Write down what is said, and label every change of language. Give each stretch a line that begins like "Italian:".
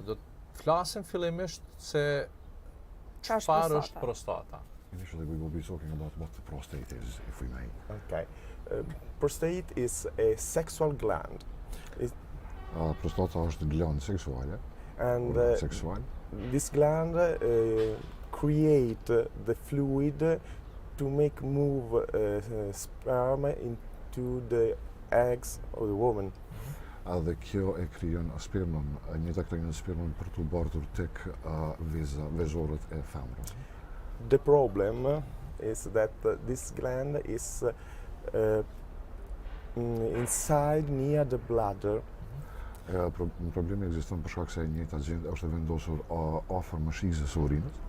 Albanian: Do të flasim fillimisht se çfarë është prostata.
English: Initially we will be talking about what the prostate is, if we may. Okay. Prostate is a sexual gland.
Albanian: Prostata është gland seksuale.
English: And
Albanian: Seksual.
English: this gland create the fluid to make move sperm into the eggs of the woman.
Albanian: Dhe kjo e krijon spermën, njëta krijon spermën për të bartur tek vezorët e femrës.
English: The problem is that this gland is inside near the bladder.
Albanian: Problemi ekziston për shkak se e njëjta gjendje është e vendosur afër mëshizës së urinës.